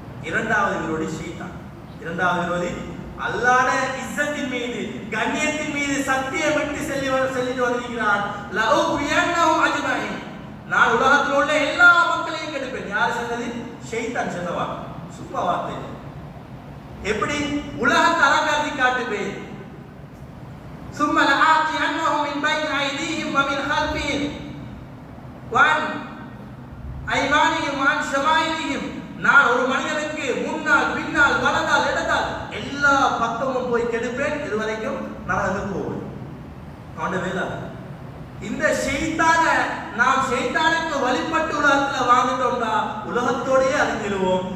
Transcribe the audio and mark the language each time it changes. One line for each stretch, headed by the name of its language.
Tamil: 2வது விரோதி ஷைத்தான். 2வது விரோதி அல்லாஹ்வுடைய இஸ்ஸத்தின் மீது, கண்ணியத்தின் மீது சத்தியமிட்டு சொல்லிட்டு வந்திருக்கிறான், லஉபியன்னஹும் அஜ்மஈன். நான் உலகத்தில் உள்ள எல்லா மக்களையும் கெடுப்பேன். யார் சொன்னது? ஷைத்தான் சொன்னவா? சும்மா வார்த்தை. எப்படி உலகத்தை அலங்காட்டி காட்டுவேன்.
Arabic: ثم لآتينهم من بين أيديهم ومن خلفهم وعن أيمانهم وعن شمائلهم.
Tamil: நான் ஒரு மனிதனுக்கு முன்னால் பின்னால் வலதால் இடதால் எல்லா பக்கமும் போய் கெடுப்பேன், இதுவரைக்கும் நரகத்துக்கு போவேன். அவனுடைய வேலை. இந்த ஷைத்தானை நாம் ஷைத்தானுக்கு வழிபட்டு உலகத்துல வாழ்ந்துட்டோம்னா உலகத்தோடயே அழிஞ்சிடுவோம்.